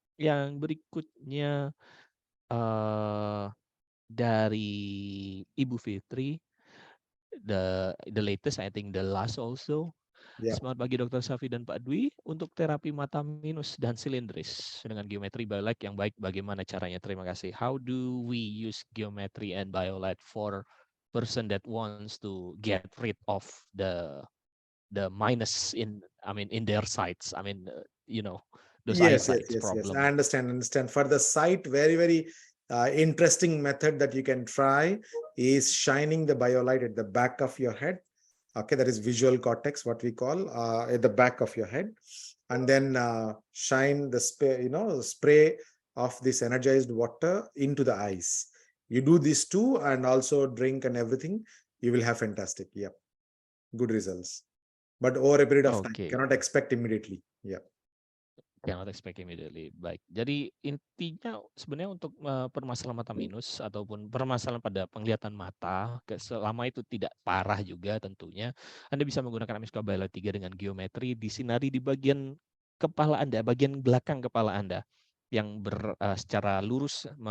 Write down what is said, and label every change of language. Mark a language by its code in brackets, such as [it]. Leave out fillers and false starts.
[id] Yang berikutnya dari [en] Ibu Fitri, the latest, I think the last also. Yeah. [id] Selamat pagi Dr. Safi dan Pak Dwi. Untuk terapi mata minus dan silindris dengan geometri BioLite yang baik, bagaimana caranya? Terima kasih. [en] How do we use geometry and BioLite for person that wants to get rid of the minus in their sites? Those Yes. problem. I understand. For the site, very interesting method that you can try is shining the BioLite at the back of your head. Okay, that is visual cortex, what we call, at the back of your head, and then shine the spray of this energized water into the eyes. You do this too, and also drink and everything. You will have fantastic, good results. But over a period of time, cannot expect immediately. Cannot expect immediately. [id] Baik. Jadi intinya sebenarnya untuk permasalahan mata minus ataupun permasalahan pada penglihatan mata, selama itu tidak parah juga tentunya, Anda bisa menggunakan Amiskwa BioLite 3 dengan geometri disinari di bagian kepala Anda, bagian belakang kepala Anda yang secara lurus